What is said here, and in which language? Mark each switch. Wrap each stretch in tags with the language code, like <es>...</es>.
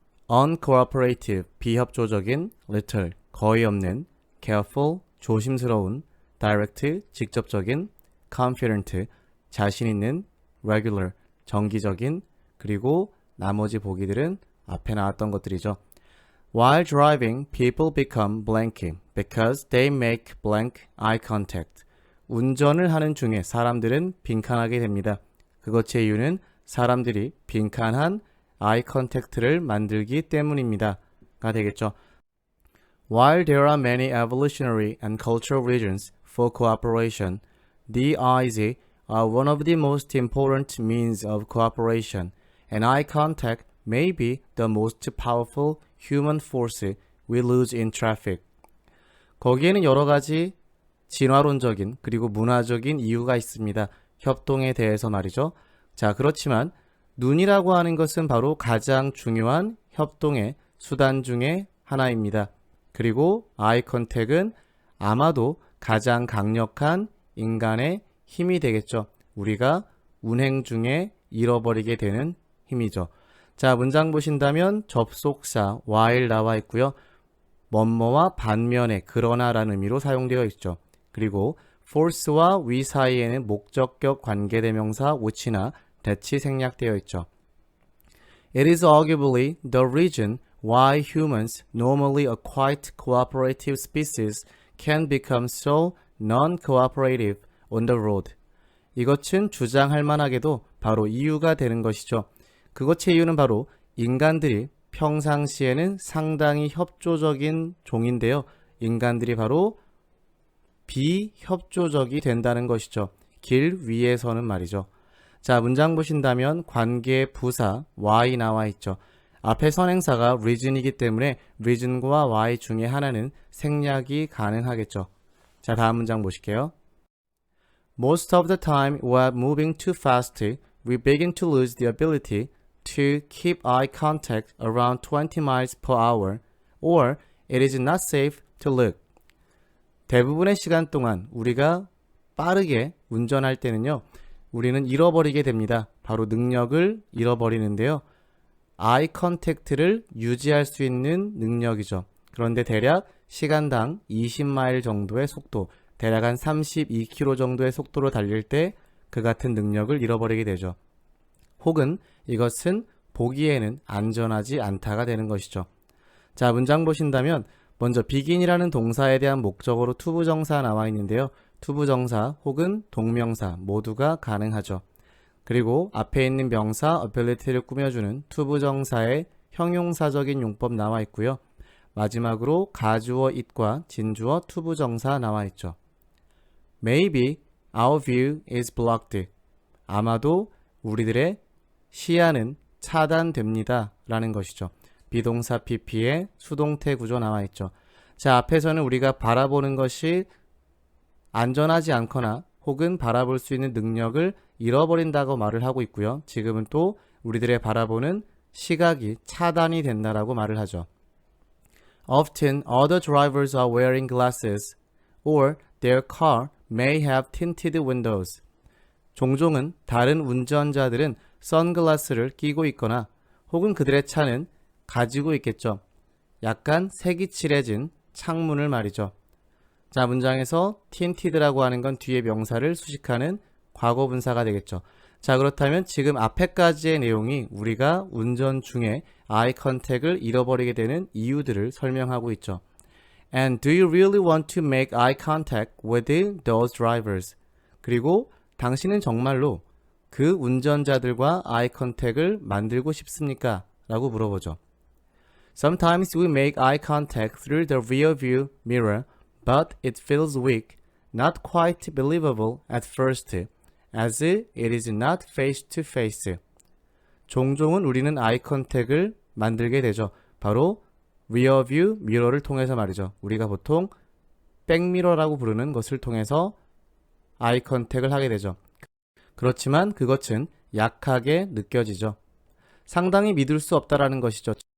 <ko>uncooperative, 비협조적인, little, 거의 없는, careful, 조심스러운, direct, 직접적인, confident, 자신 있는, regular, 정기적인, 그리고 나머지 보기들은 앞에 나왔던 것들이죠.</ko> <en>While driving, people become blank because they make blank eye contact.</en> <ko>운전을 하는 중에 사람들은 빈칸하게 됩니다. 그것의 이유는 사람들이 빈칸한 eye contact를 만들기 때문입니다. 가 되겠죠.</ko> <en>While there are many evolutionary and cultural reasons for cooperation, the eyes are one of the most important means of cooperation, and eye contact may be the most powerful human force we lose in traffic.</en> <ko>거기에는 여러 가지 진화론적인 그리고 문화적인 이유가 있습니다. 협동에 대해서 말이죠. 자, 그렇지만 눈이라고 하는 것은 바로 가장 중요한 협동의 수단 중에 하나입니다. 그리고 아이 컨택은 아마도 가장 강력한 인간의 힘이 되겠죠. 우리가 운행 중에 잃어버리게 되는 힘이죠. 자, 문장 보신다면 접속사 while 나와 있고요. 뭐뭐와 반면에 그러나라는 의미로 사용되어 있죠. 그리고 force와 we 사이에는 목적격 관계대명사 which나 that이 생략되어 있죠.</ko> <en>It is arguably the reason why humans, normally a quite cooperative species, can become so non-cooperative on the road.</en> <ko>이것은 주장할 만하게도 바로 이유가 되는 것이죠. 그것의 이유는 바로 인간들이 평상시에는 상당히 협조적인 종인데요. 인간들이 바로 비협조적이 된다는 것이죠. 길 위에서는 말이죠. 자, 문장 보신다면 관계 부사 why 나와 있죠. 앞에 선행사가 reason이기 때문에 reason과 why 중에 하나는 생략이 가능하겠죠. 자, 다음 문장 보실게요.</ko> <en>Most of the time while moving too fast, we begin to lose the ability to keep eye contact around 20 miles per hour, or it is not safe to look.</en> <ko>대부분의 시간 동안 우리가 빠르게 운전할 때는요, 우리는 잃어버리게 됩니다. 바로 능력을 잃어버리는데요. 아이 컨택트를 유지할 수 있는 능력이죠. 그런데 대략 시간당 20마일 정도의 속도, 대략 한 32km 정도의 속도로 달릴 때 그 같은 능력을 잃어버리게 되죠. 혹은 이것은 보기에는 안전하지 않다가 되는 것이죠. 자, 문장 보신다면 먼저 begin이라는 동사에 대한 목적어로 투부정사 나와 있는데요. 투부정사 혹은 동명사 모두가 가능하죠. 그리고 앞에 있는 명사 ability를 꾸며주는 투부정사의 형용사적인 용법 나와 있고요. 마지막으로 가주어 it과 진주어 투부정사 나와 있죠.</ko> <en>Maybe our view is blocked.</en> <ko>아마도 우리들의 시야는 차단됩니다. 라는 것이죠. 비동사 pp의 수동태 구조 나와 있죠. 자, 앞에서는 우리가 바라보는 것이 안전하지 않거나 혹은 바라볼 수 있는 능력을 잃어버린다고 말을 하고 있고요. 지금은 또 우리들의 바라보는 시각이 차단이 된다라고 말을 하죠.</ko> <en>Often other drivers are wearing glasses or their car may have tinted windows.</en> <ko>종종은 다른 운전자들은 선글라스를 끼고 있거나 혹은 그들의 차는 가지고 있겠죠. 약간 색이 칠해진 창문을 말이죠. 자, 문장에서 tinted라고 하는 건 뒤에 명사를 수식하는 과거분사가 되겠죠. 자, 그렇다면 지금 앞에까지의 내용이 우리가 운전 중에 아이 컨택을 잃어버리게 되는 이유들을 설명하고 있죠.</ko> <en>And do you really want to make eye contact with those drivers?</en> <ko>그리고 당신은 정말로 그 운전자들과 아이 컨택을 만들고 싶습니까? 라고 물어보죠.</ko> <en>Sometimes we make eye contact through the rear view mirror, but it feels weak, not quite believable at first, as it is not face to face.</en> <ko>종종은 우리는 아이 컨택을 만들게 되죠. 바로 rear view mirror를 통해서 말이죠. 우리가 보통 백미러라고 부르는 것을 통해서 아이 컨택을 하게 되죠. 그렇지만 그것은 약하게 느껴지죠. 상당히 믿을 수 없다라는 것이죠.</ko>